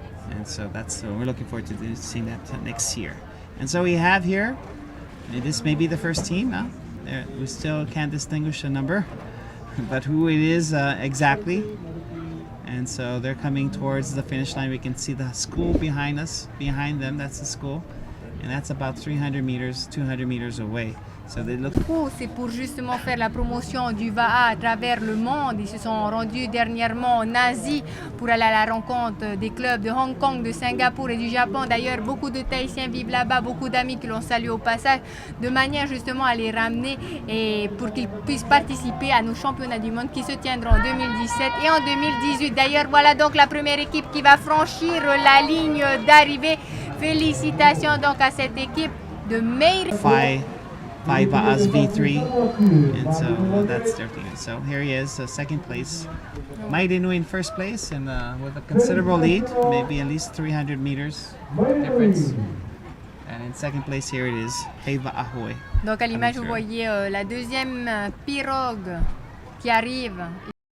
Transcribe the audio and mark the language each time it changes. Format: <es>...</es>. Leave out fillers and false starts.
<en>And so we're looking forward to seeing that next year. And so we have here, this may be the first team. We still can't distinguish the number, but who it is exactly. And so they're coming towards the finish line. We can see the school behind us, behind them, that's the school. And that's about 300 meters, 200 meters away. So they look...</en> <fr>C'est pour justement faire la promotion du VAA à travers le monde. Ils se sont rendus dernièrement en Asie pour aller à la rencontre des clubs de Hong Kong, de Singapour et du Japon. D'ailleurs, beaucoup de Tahitiens vivent là-bas, beaucoup d'amis qui l'ont salué au passage, de manière justement à les ramener et pour qu'ils puissent participer à nos championnats du monde qui se tiendront en 2017 et en 2018. D'ailleurs, voilà donc la première équipe qui va franchir la ligne d'arrivée. Félicitations donc à cette équipe de Mateina'a.</fr> <en>Heiva as V3, and so that's their thing. So here he is, second place. Mateina'a in first place, and with a considerable lead, maybe at least 300 meters difference. And in second place here it is Heiva Ahoy.</en> <fr>Donc à l'image vous voyez la deuxième pirogue qui arrive</fr>